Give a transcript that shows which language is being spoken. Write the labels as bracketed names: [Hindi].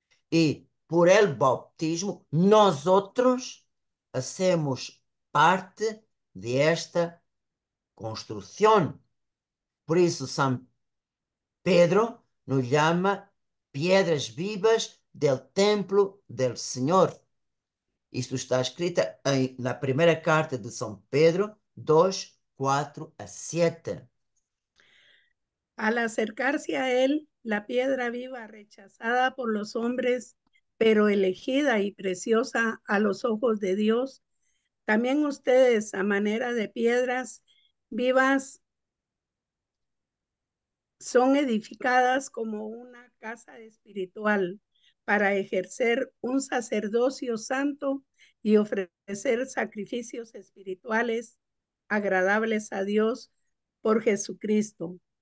[Spanish] Y por el bautismo, nosotros hacemos parte de esta construcción. Por eso San Pedro nos llama piedras vivas del templo del Señor. [Portuguese] Isto está escrito na primeira carta de São Pedro 2, 4 a 7. [Spanish] Al acercarse a él, la piedra viva rechazada por los hombres, pero elegida y preciosa a los ojos de Dios, también ustedes, a manera de piedras vivas, son edificadas como una casa espiritual para ejercer un sacerdocio santo y ofrecer sacrificios espirituales agradables a Dios por Jesucristo.